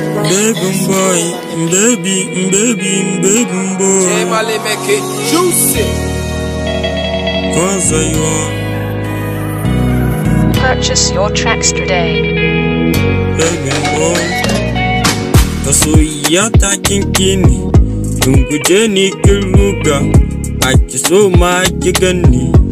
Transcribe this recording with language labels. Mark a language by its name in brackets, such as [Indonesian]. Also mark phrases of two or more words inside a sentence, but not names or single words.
[English] Baby boy, baby, baby, baby boy. J Mali make it juicy. Kansa yo. Purchase your tracks today. Baby boy. [Hausa] Ta soyayya ta kinki ni, kin guje ni kin ruga, ba ki so ma ki ganni.